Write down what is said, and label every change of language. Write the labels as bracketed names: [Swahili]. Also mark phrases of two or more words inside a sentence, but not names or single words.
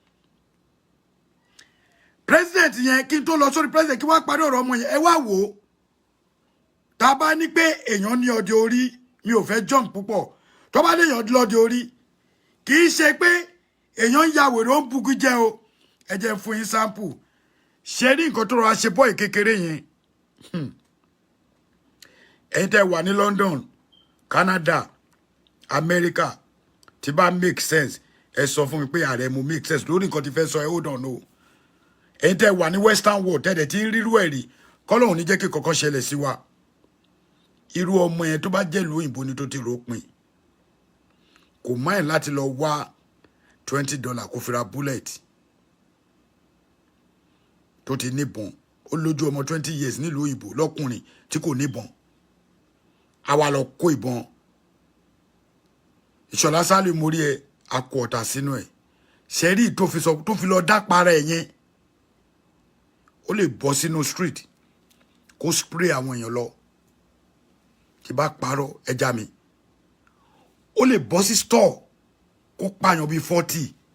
[Yoruba] president yẹn kí n tó lọ sórí president kí wọ́n parí ọ̀rọ̀ ọmọ yẹn ẹ wá wò ó tá a bá ní pé èèyàn ní ọdẹ orí mi ò fẹ́ jump púpọ̀ tó bá léèyàn lọ́dẹ orí kì í ṣe pé èèyàn ń ya wèrè ó ń bugu jẹ́ o ẹ jẹ́ fún yín sample ṣe rí nǹkan tó rọra ṣe bọ́ọ̀ kékeré yẹn ẹ̀yin tẹ́ wà ní London Canada America tí bá [English] make sense [Yoruba] ẹ sọ fún mi pé ààrẹ mo [English] make sense [Yoruba] lórí nǹkan tí fẹ́ sọ ẹ [English] hold on [Yoruba] o ẹ̀yin tẹ́ wà ní [English] Western world [Yoruba] tẹ́lẹ̀ tí ń rírú ẹ̀rí kọ́lọ́hún ní jẹ́ kí kọ̀ọ̀kan ṣẹlẹ̀ sí wa irú ọmọ yẹn tó bá jẹ́ ìlú òyìnbó ni tó ti ròpin kò máìn láti lọ wá $20 kó fi ra bullet tó ti níbọn ó lójú ọmọ 20 years nílùú òyìnbó lọ́kùnrin tí kò níbọn àwa lọ kó ìbọn Ìṣọ̀lá Sálíù mórí ẹ akọ ọ̀tà sínú ẹ̀ ṣẹ́rí tó fi lọ dá para ẹ̀ yẹn ó lè bọ́ sínú street kó spray àwọn èèyàn lọ tí bá parọ́ ẹja mi ó lè bọ́ sí store kó pààyàn bíi 40